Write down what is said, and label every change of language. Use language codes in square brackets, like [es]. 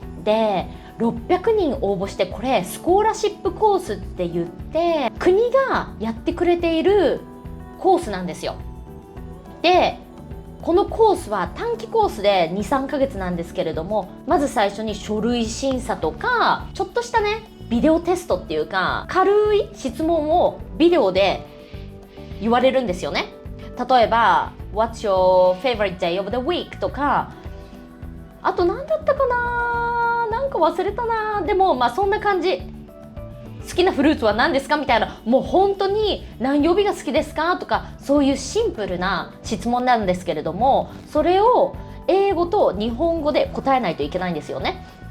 [ja] で600人応募して、これスコーラシップコースって言って国がやってくれているコースなんですよ。でこのコースは短期コースで 2,3 ヶ月なんですけれども、まず最初に書類審査とか、ちょっとしたねビデオテストっていうか、軽い質問をビデオで言われるんですよね。例えば [en] What's your favorite day of the week? [ja] とか、あと何だったかな、なんか忘れたな。でもそんな感じ。好きなフルーツは何ですかみたいな、もう本当に何曜日が好きですかとか、そういうシンプルな質問なんですけれども、それを英語と日本語で答えないといけないんですよね。